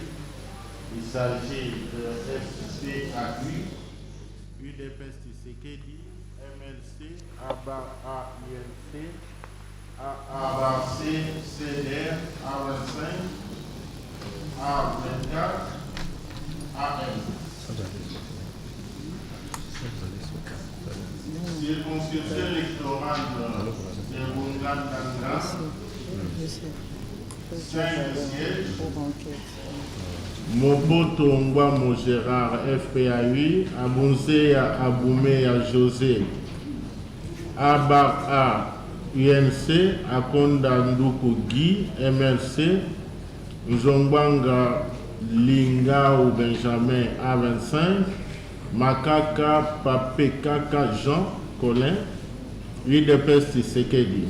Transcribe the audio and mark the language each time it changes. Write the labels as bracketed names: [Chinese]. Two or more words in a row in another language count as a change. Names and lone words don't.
[French] Il s'agit de SPAU, UDPS Tshisekedi, MLC, ABA-UNC, AABC, CDR, A25, A24, AM. Circonscription électorale de Bunga-Tanga, 5 sièges. Moboto Ngwamo Gérard, FPAU, Abunzea Aboumeya José, Abara UNC, Akonda Nduku Guy, MLC, Nzombanga Lingao Benjamin, A25, Makaka Papekaka Jean Colin, UDPS Tshisekedi.